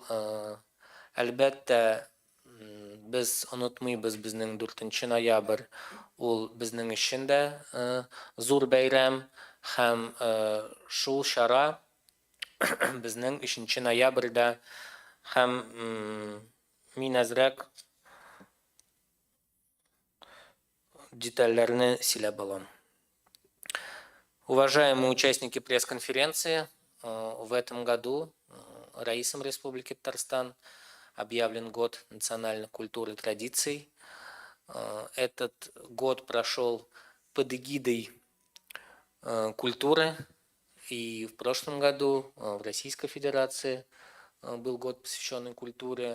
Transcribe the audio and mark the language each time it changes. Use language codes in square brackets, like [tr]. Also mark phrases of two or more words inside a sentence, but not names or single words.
[tt] әлбәттә без онытмыйбыз безнең 4 ноябрь ул безнең өчен дә зур бәйрәм һәм шул чара безнең 3 ноябрьдә һәм мин әзрәк детальләрне сөйләп алам. [ru] Уважаемые участники пресс-конференции, в этом году Раисом Республики Татарстан объявлен Год национальной культуры и традиций. Этот год прошел под эгидой культуры, и в прошлом году в Российской Федерации был год, посвященный культуре.